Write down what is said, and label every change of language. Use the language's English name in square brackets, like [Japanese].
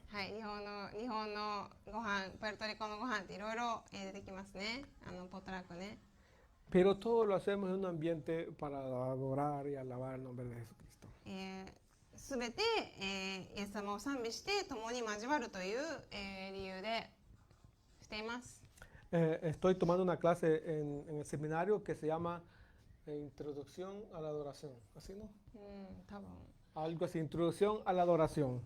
[Japanese] はい、日本のご飯、プエルトリコのご飯っていろいろ出てきますね。ポットラックね。 [Spanish] Pero todo lo hacemos en un ambiente para adorar y alabar el nombre de Jesucristo. [Japanese] すべて、イエス様を賛美して共に交わるという、理由でしています。 [Spanish] Estoy tomando una clase en el seminario que se llama Introducción a la Adoración. ¿Así no? [Japanese] 多分。 [Spanish] Algo así, Introducción a la Adoración.